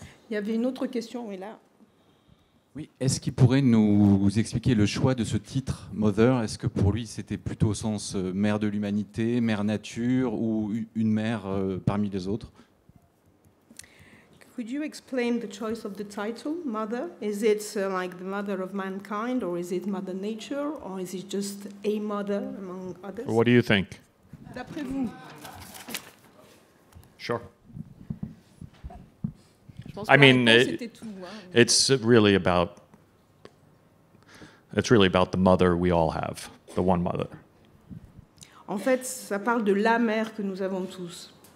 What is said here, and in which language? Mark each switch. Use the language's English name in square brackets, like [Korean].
[French] Il y avait une autre question, oui, là. Oui, est-ce qu'il pourrait nous expliquer le choix de ce titre, Mother? Est-ce que pour lui, c'était plutôt au sens mère de l'humanité, mère nature, ou une mère parmi les autres? [English] Could you explain the choice of the title, Mother? Is it like the mother of mankind, or is it Mother Nature, or is it just a mother among others? What do you think? [French] D'après vous? [English] Sure. I mean, it's really about the mother we all have, the one mother. [French] En fait, ça parle de la mère que nous avons tous.